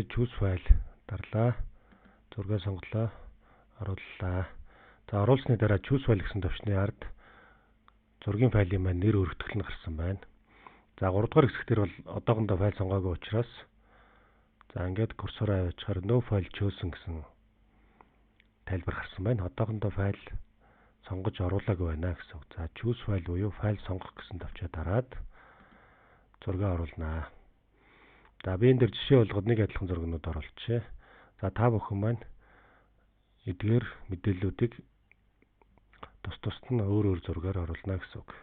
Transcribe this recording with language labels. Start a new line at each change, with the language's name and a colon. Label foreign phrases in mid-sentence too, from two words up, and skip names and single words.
English: Choose file
Mongolian: дарлаа. Зургаа сонголоо. Орууллаа. За оруулсны дараа
English: choose file
Mongolian: гэсэн товчны ард зургийн файлын маань нэр өргөтгөл нь гарсан байна. За 3-р хэсгээр бол одоохондоо файл сонгоогүй учраас за ингээд курсороо авчихаар
English: no file chosen
Mongolian: гэсэн тайлбар гарсан байна. Одоохондоо файл сонгож оруулаагүй байна гэсэн. За
English: choose file
Mongolian: буюу файл сонгох гэсэн товчоо дараад зургаа оруулнаа. За би энэ дээр жишээ болгоод нэг адилхан зургнууд оруулчихъя. За та бүхэн маань эдгээр мэдээллүүдийг тус нь өөр зургаар оруулна гэсэн үг.